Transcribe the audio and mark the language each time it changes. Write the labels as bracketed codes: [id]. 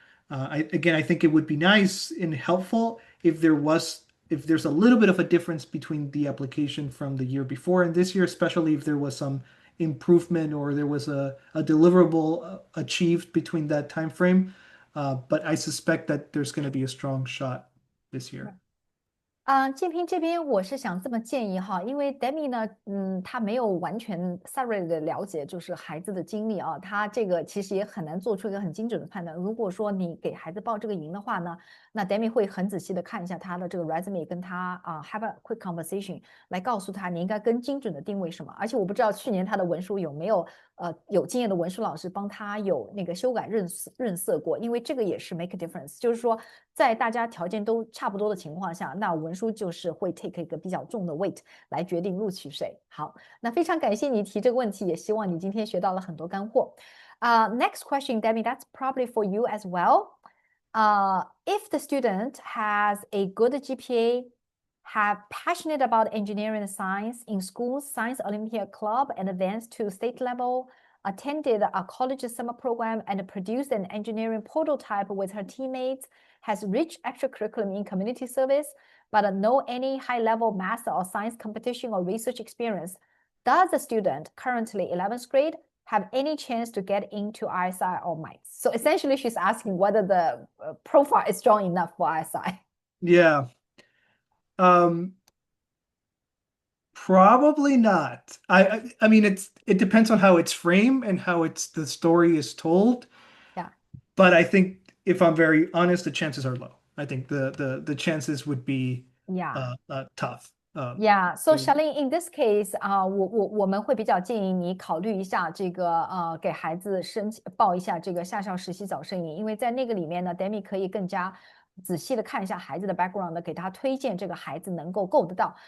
[en] I think it would be nice and helpful if there's a little bit of a difference between the application from the year before and this year, especially if there was some improvement or there was a deliverable achieved between that time frame. But I suspect that there's going to be a strong shot this year. [zh] 建平这边我是想这么建议哈，因为 Demmy 呢，他没有完全 [en] thoroughly [zh] 的了解就是孩子的经历啊，他这个其实也很难做出一个很精准的判断。如果说你给孩子报这个营的话呢，那 Demmy 会很仔细的看一下他的这个 resume， 跟他 [en] have a quick conversation [zh] 来告诉他你应该更精准的定位什么。而且我不知道去年他的文书有没有有经验的文书老师帮他有那个修改润色过，因为这个也是 [en] make a difference， [zh] 就是说在大家条件都差不多的情况下，那文书就是会 take 一个比较重的 weight 来决定录取谁。好，那非常感谢你提这个问题，也希望你今天学到了很多干货。 [en] Next question, Demmy, that's probably for you as well. If the student has a good GPA, have passionate about engineering and science in school's Science Olympiad Club and advanced to state level, attended a college summer program and produced an engineering prototype with her teammates, has rich extracurriculum in community service, but no any high-level math or science competition or research experience, does the student currently 11th grade have any chance to get into ISI or MITES? So essentially she's asking whether the profile is strong enough for ISI. Yeah. Probably not. I mean it depends on how it's framed and how the story is told. Yeah. But I think if I'm very honest, the chances are low. I think the chances would be Yeah. tough. Yeah, so so- [zh] Charlene, [en] in this case, [zh] 我们会比较建议你考虑一下这个给孩子报一下这个夏校实习早生营，因为在那个里面呢，Demmy 可以更加仔细的看一下孩子的 background，给他推荐这个孩子能够够得到。